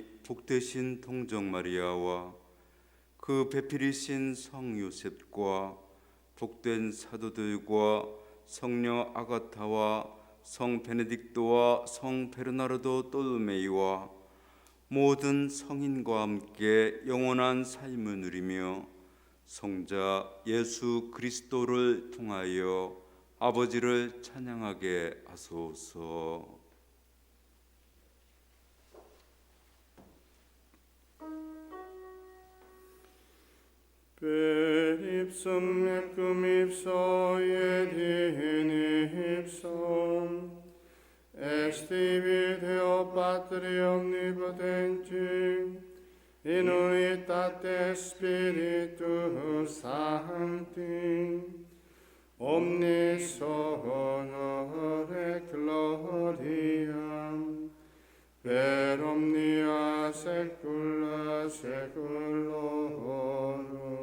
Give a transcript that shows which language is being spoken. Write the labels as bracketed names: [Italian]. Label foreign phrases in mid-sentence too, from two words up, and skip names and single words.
[Korean] 복되신 동정 마리아와 그 배필이신 성 요셉과 복된 사도들과 성녀 아가타와 성 베네딕토와 성 베르나르도 또르메이와 모든 성인과 함께 영원한 삶을 누리며 성자 예수 그리스도를 통하여 아버지를 찬양하게 하소서. [Latin] Per ipsum et cum ipso et in ipsum est Deo Patri omnipotenti in unitate Spiritus Sancti omnis honor et gloria per omnia saecula saeculorum.